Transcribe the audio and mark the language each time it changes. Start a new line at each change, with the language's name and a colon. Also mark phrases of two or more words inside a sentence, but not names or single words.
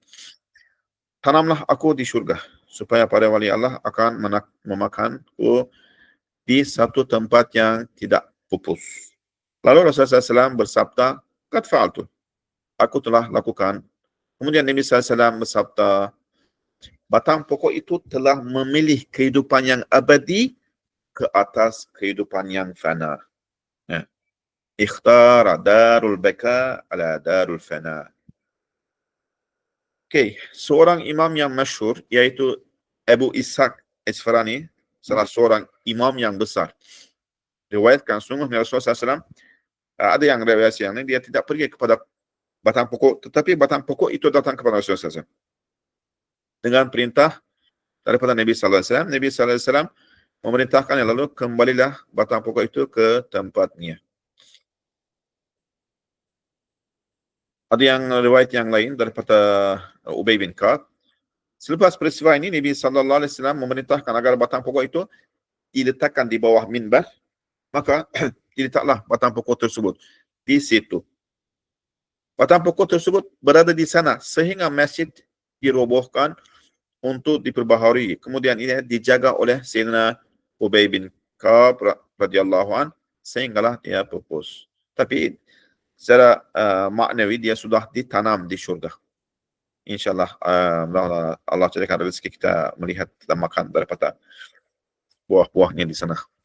Malay: Tanamlah aku di syurga, supaya para wali Allah akan memakanku di satu tempat yang tidak pupus. Lalu Rasulullah SAW bersabda,
Arabic: "قد فعلت."
Malay: Aku telah lakukan. Kemudian Nabi SAW bersabda, batang pokok itu telah memilih kehidupan yang abadi ke atas kehidupan yang fana.
Arabic: اختار دار البقاء على دار الفناء.
Malay: Okey, seorang imam yang masyhur, iaitu Abu Ishaq Isfarani, salah seorang imam yang besar. Riwayatkan sungguh Rasulullah SAW, ada yang riwayat yang ini, dia tidak pergi kepada batang pokok, tetapi batang pokok itu datang kepada Rasulullah SAW dengan perintah daripada Nabi
Arabic: صلى الله عليه وسلم.
Malay: Nabi
Arabic: صلى الله عليه وسلم
Malay: memerintahkan, lalu kembalilah batang pokok itu ke tempatnya. Ada yang riwayat yang lain daripada Ubay bin Ka'ab. Selepas peristiwa ini, Nabi
Arabic: صلى الله عليه وسلم
Malay: memerintahkan agar batang pokok itu diletakkan di bawah minbar, maka diletaklah batang pokok tersebut di situ. Batang pokok tersebut berada di sana sehingga masjid dirobohkan untuk diperbaharui. Kemudian ini dijaga oleh Sayyidina Ubay bin Ka'ab
Arabic: رضي الله عن
Malay: sehinggalah dia pupus. Tapi secara maknawi dia sudah ditanam di syurga. InsyaAllah Allah jadikan rezeki kita melihat dan makan daripada buah-buahnya di sana.